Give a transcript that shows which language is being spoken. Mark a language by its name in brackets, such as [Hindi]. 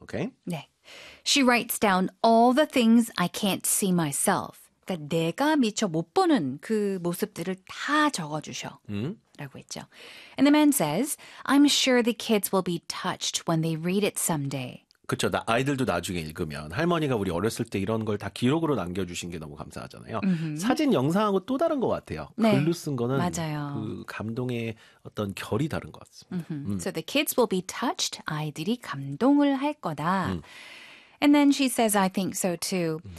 [English] Okay? [Korean] 네. [English] She writes down all the things I can't see myself. [Korean] 그러니까 내가 미처 못 보는 그 모습들을 다 적어주셔. 라고 했죠. [English] And the man says, I'm sure the kids will be touched when they read it someday. [Korean] 그렇죠. 아이들도 나중에 읽으면 할머니가 우리 어렸을 때 이런 걸 다 기록으로 남겨주신 게 너무 감사하잖아요. 사진 영상하고 또 다른 것 같아요. 네. 글로 쓴 거는 맞아요. 그 감동의 어떤 결이 다른 것 같습니다. [English] So the kids will be touched. [Korean] 아이들이 감동을 할 거다. [English] And then she says, I think so too.